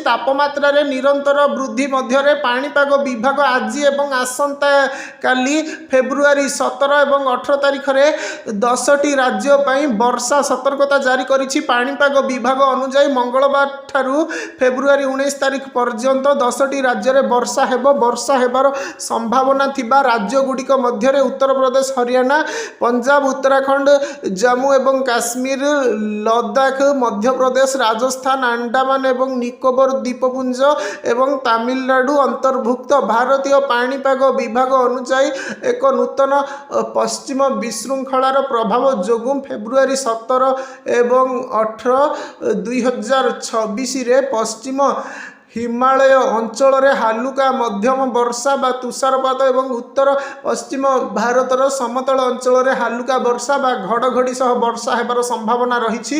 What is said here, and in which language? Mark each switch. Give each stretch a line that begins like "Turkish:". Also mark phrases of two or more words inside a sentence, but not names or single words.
Odia: ତାପମାତ୍ରା ରେ ନିରନ୍ତର ବୃଦ୍ଧି ମଧ୍ୟ ରେ ପାଣିପାଗ ବିଭାଗ ଆଜି ଏବଂ ଆସନ୍ତାକାଲି ଫେବୃଆରୀ 17 ଏବଂ 18 ତାରିଖ ରେ 10ଟି ରାଜ୍ୟ ପାଇଁ ବର୍ଷା ସତର୍କତା ଜାରି କରିଛି। ପାଣିପାଗ ବିଭାଗ ଅନୁସାର ମଙ୍ଗଳବାର ଠାରୁ ଫେବୃଆରୀ 19 ତାରିଖ ପର୍ଯ୍ୟନ୍ତ 10ଟି ରାଜ୍ୟ ରେ ବର୍ଷା ହେବ। ବର୍ଷା ହେବାର ସମ୍ଭାବନା ଥିବା ରାଜ୍ୟ ଗୁଡ଼ିକ ମଧ୍ୟ ଉତ୍ତର ପ୍ରଦେଶ, ହରିୟାଣା, ପଞ୍ଜାବ, ଉତ୍ତରାଖଣ୍ଡ, ଜମ୍ମୁ ଏବଂ କାଶ୍ମୀର, ଲଦାଖ, ମଧ୍ୟ ପ୍ରଦେଶ, ରାଜସ୍ଥାନ, ଆଣ୍ଡାମାନ ଏବଂ ନିକୋବର ଦ୍ୱୀପପୁଞ୍ଜ ଏବଂ ତାମିଲନାଡୁ ଅନ୍ତର୍ଭୁକ୍ତ। ଭାରତୀୟ ପାଣିପାଗ ବିଭାଗ ଅନୁସାର ଏକ ନୂତନ ପଶ୍ଚିମ ବିଶୃଙ୍ଖଳାର ପ୍ରଭାବ ଯୋଗୁଁ ଫେବୃଆରୀ 17 ଏବଂ 18 2026 ରେ ପଶ୍ଚିମ ହିମାଳୟ ଅଞ୍ଚଳ ରେ ହାଲୁକା ମଧ୍ୟମ ବର୍ଷା ବା ତୁଷାରପାତ ଏବଂ ଉତ୍ତର ପଶ୍ଚିମ ଭାରତର ସମତଳ ଅଞ୍ଚଳ ରେ ହାଲୁକା ବର୍ଷା ବା ଘଡ଼ଘଡ଼ି ସହ ବର୍ଷା ହେବାର ସମ୍ଭାବନା ରହି।